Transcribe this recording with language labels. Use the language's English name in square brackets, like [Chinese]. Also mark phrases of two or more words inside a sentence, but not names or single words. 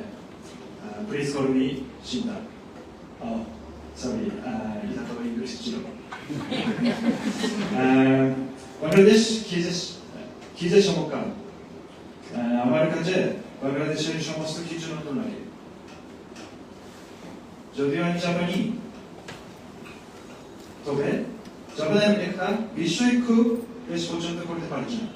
[English] Please call me Shinta. Oh, sorry. [Indonesian] Kita tahu English dulu. [Bangla] বাংলাদেশ কি যে চমৎকার। আমার কাছে বাংলাদেশের সমস্ত কিছু নতুন লাগে। যদিও আমি জাপানি, তবে জাপানের একটা বিষয় খুব বেশ পছন্দ করতে পারছি না।